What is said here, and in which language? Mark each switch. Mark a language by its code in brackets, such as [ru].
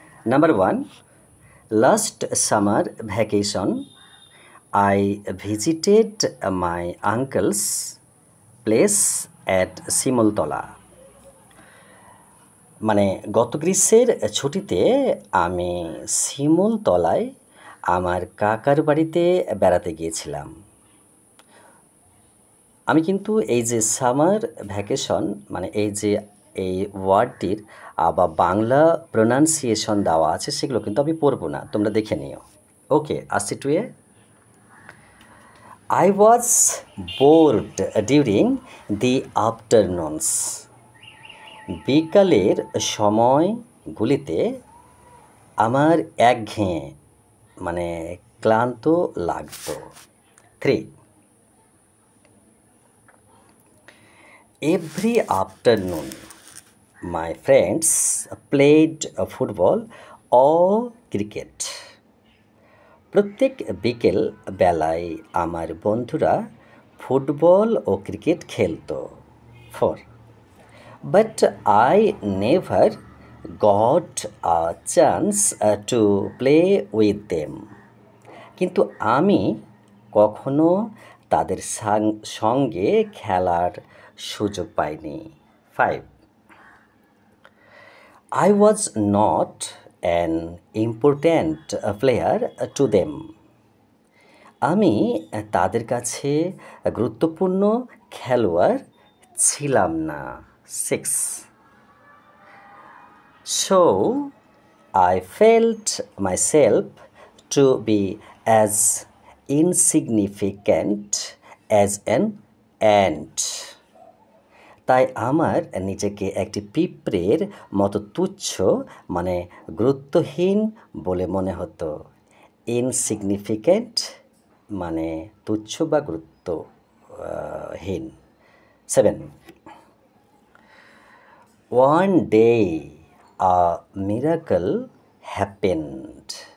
[en] Number 1, last summer vacation I visited my uncle's place at Simultala. [bn] মানে গত গ্রীষ্মের ছুটিতে আমি শিমুলতলায় আমার কাকার বাড়িতে বেড়াতে গিয়েছিলাম। আমি কিন্তু এই যে সামার ভ্যাকেশন মানে এই ওয়ার্ডটির আবার বাংলা প্রোনাউন্সিয়েশন দেওয়া আছে, সেগুলো কিন্তু আমি পড়বো না, তোমরা দেখে নিও। ওকে, আসছি two A. [en] I was bored during the afternoons. [bn] বিকালের সময়গুলিতে আমার একঘেয়ে মানে ক্লান্ত লাগতো। [en] 3, every afternoon my friends played football or cricket. [bn] প্রত্যেক বিকেল বেলায় আমার বন্ধুরা ফুটবল ও ক্রিকেট খেলতো। 4. [en] But I never got a chance to play with them. [bn] কিন্তু আমি কখনো তাদের সঙ্গে খেলার সুযোগ পাইনি। 5. [en] I was not an important player to them. [bn] আমি তাদের কাছে গুরুত্বপূর্ণ খেলোয়াড় ছিলাম না। 6. [en] So I felt myself to be as insignificant as an ant. [bn] তাই আমার নিজেকে একটি পিঁপড়ের মতো তুচ্ছ মানে গুরুত্বহীন বলে মনে হতো। ইনসিগনিফিক্যান্ট মানে তুচ্ছ বা গুরুত্বহীন। 7. [en] One day a miracle happened.